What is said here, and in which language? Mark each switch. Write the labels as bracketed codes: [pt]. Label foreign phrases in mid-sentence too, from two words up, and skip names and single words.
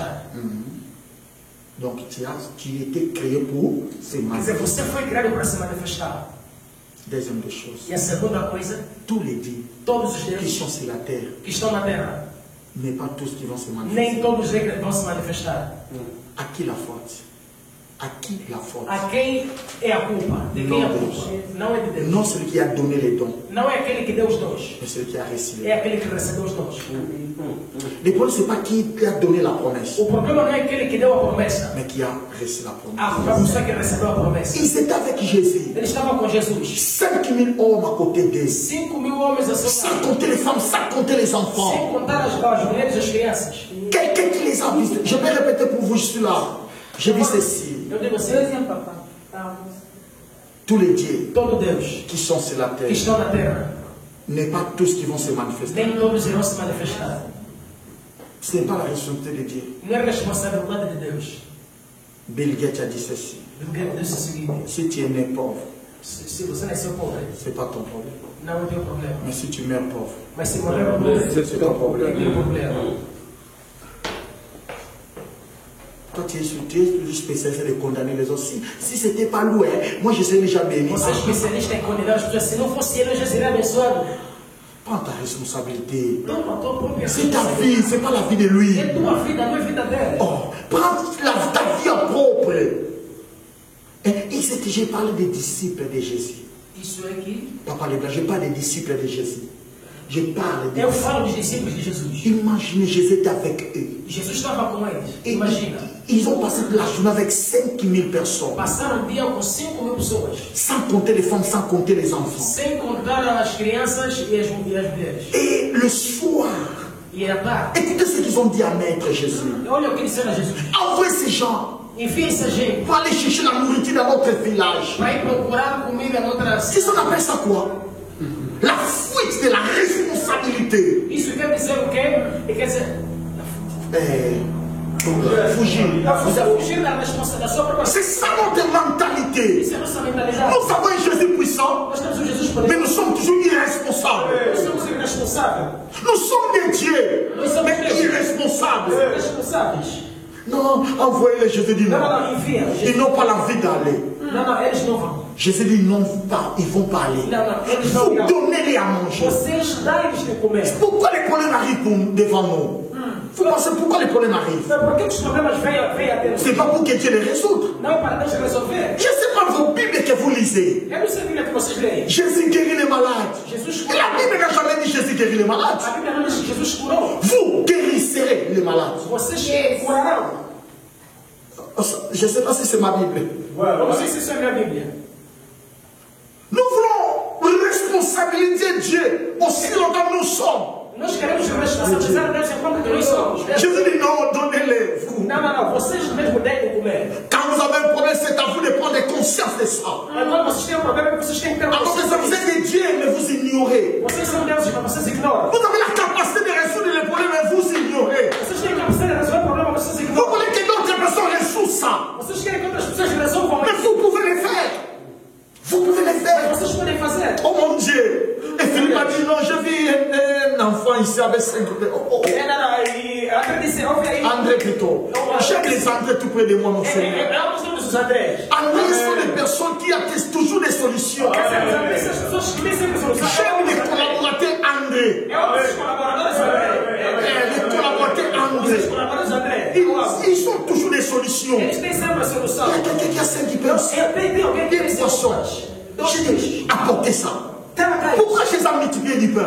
[fr] Donc tu as été créé pour se manifester. Deuxième des choses. Tous les dieux qui sont sur la terre, mais pas tous qui vont se manifester. À qui la faute? À qui la faute? [pt] A quem é a culpa? De quem é a culpa? Não é de Deus. [fr] Non celui qui a donné les dons. [pt] Não é aquele que deu os dons. [fr] Mais celui qui a reçu. [pt] É aquele que recebeu os dons. [fr] Le problème c'est pas qui a donné la promesse. [pt] O problema não é aquele que deu a promessa. [fr] Mais qui a reçu la promesse. [pt] A pessoa que recebeu a promessa. [fr] Ils étaient avec Jésus. [pt] Eles estavam com Jesus. [fr] 5000 hommes à côté d'eux. [pt] 5.000 homens a seu [fr] Sans [pt] lado. [fr] compter les femmes, sans compter les [pt] Sem [fr] enfants. [pt] contar as mulheres e as crianças. [fr] Quelqu'un qui les a vus. Je vais répéter pour vous, je suis là. Je dis ceci. [pt] Eu digo assim. [fr] Tous les dieux [pt] Todo Deus [fr] qui sont sur la [pt] que [fr] terre, [pt] estão na terra, [fr] n'est pas tous qui vont se manifester. [pt] nem todos irão se manifestar. [fr] Ce n'est pas la responsabilité de Dieu. [pt] Não é responsabilidade de Deus. [fr] Bill Gates a dit ceci. [pt] Deus disse o seguinte: [fr] Si tu es né pauvre, [pt] se você nasceu pobre, [fr] ce n'est pas ton problème. [pt] não é teu problema. [fr] Mais si tu meurs pauvre, [pt] Mas se morrer pobre, [fr] c'est ton problème. [pt] é teu problema. [fr] Toi, tu es toujours spécialisé de condamner les autres. Si ce n'était pas lui, moi je serais déjà béni. [pt] Você é especialista em condenar as pessoas. Se não fosse ele, eu já seria abençoado. [fr] Prends ta responsabilité. [pt] Toma a tua própria [fr] C'est ta vie, ce n'est pas la vie de lui. [pt] É tua vida, não é vida dela. [fr] Oh, prends ta vie en propre. Et j'ai parlé des disciples de Jésus. [pt] Isso é que [fr] Papa Leblanc, je parle des disciples de Jésus. Je parle des [pt] eu falo dos discípulos de Jesus. [fr] Imaginez, Jésus était avec eux. [pt] Jesus estava com eles. [fr] Et [pt] Imagina. [fr] ils ont passé la journée avec 5000 personnes. [pt] Passaram o dia com 5.000 pessoas. [fr] Sans compter les femmes, sans compter les enfants. [pt] Sem contar as crianças e as mulheres. [fr] Et le soir, [pt] E à tarde, [fr] écoutez ce qu'ils ont dit à Maître Jésus. [pt] olha o que disseram a Jesus. [fr] Envoie ces gens [pt] Envia essa gente [fr] pour aller chercher la nourriture dans notre village. [pt] para ir procurar comida noutra [fr] Qu'est-ce qu'on appelle ça quoi? La fuite de la responsabilité. [pt] Isso quer dizer o quê? Quer dizer, Fugir. você fugir da responsabilidade da sua própria. [fr] C'est ça notre mentalité. [pt] Isso é nossa mentalidade. [fr] Nous avons un Jésus puissant, [pt] Nós temos um Jesus [fr] mais [pt] poderoso. [fr] nous sommes toujours irresponsables. [pt] Nós somos irresponsáveis. [fr] Nous sommes des dieux, mais irresponsables. [pt] Irresponsáveis. [fr] Non, envoyez les Jésus dit non. [pt] Não, envia. [fr] Ils n'ont pas l'envie d'aller. [pt] Não, eles não vão. [fr] Jésus dit non, ils ne vont pas aller. [pt] Não, eles não [fr] Vous [pt] irão. [fr] donnez-les à manger. [pt] Vocês dão-lhes de comer. [fr] Pourquoi les problèmes arrivent devant nous? Vous pensez pourquoi les problèmes arrivent? [pt] Por que os problemas vêm a ter? [fr] Ce n'est pas pour que Dieu les résoudre. [pt] Não é para Deus resolver. [fr] Je ne sais pas vos Bibles que vous lisez. [pt] Eu não sei a Bíblia que vocês leem. [fr] Jésus guérit les malades. [pt] Jesus [fr] Et la Bible n'a jamais dit Jésus guérit les malades. [pt] A Bíblia não diz que Jesus curou. [fr] Vous guérisserez les malades. [pt] Vocês curarão. [fr] Je ne sais pas si c'est ma Bible. [pt] Eu não sei se isso é minha Bíblia. [fr] Nous voulons responsabiliser Dieu aussi longtemps que nous sommes. [pt] Nós queremos responsabilizar Deus enquanto que nós somos. [fr] Jésus dit non, donnez-les. [pt] Não. Vocês mesmo devem comer. [fr] Quand vous avez un problème, c'est à vous de prendre conscience de ça. [pt] Quando vocês têm um problema, vocês têm que ter [fr] Alors que ça, vous êtes des dieux, mais vous ignorez. [pt] Vocês são deuses, mas vocês ignoram. [fr] Vous avez la capacité de résoudre les problèmes, mais vous ignorez. [pt] Vocês têm a capacidade de resolver o problema, mas vocês [fr] Vous [pt] ignoram. [fr] voulez que d'autres personnes résoudent ça. [pt] Vocês querem que outras pessoas resolvam [fr] Mais [pt] isso. [fr] vous pouvez le faire. Vous pouvez le faire. [pt] Vocês podem fazer. [fr] Oh mon Dieu. Et Philippe a dit non, je vis un enfant ici avec 5 [pt] E André disse, ouve aí. [fr] André plutôt. J'aime les André tout près de moi, mon Seigneur. [pt] Nós somos os Andrés. [fr] André sont des personnes qui attestent toujours des solutions. [pt] Essas pessoas que têm sempre solução. [fr] J'aime les collaborateurs André. Les collaborateurs André. Ils sont toujours des solutions. Il y a quelqu'un qui a 5 penses. Des poissons. J'ai apporté ça. Pourquoi Jésus a multiplié du pain?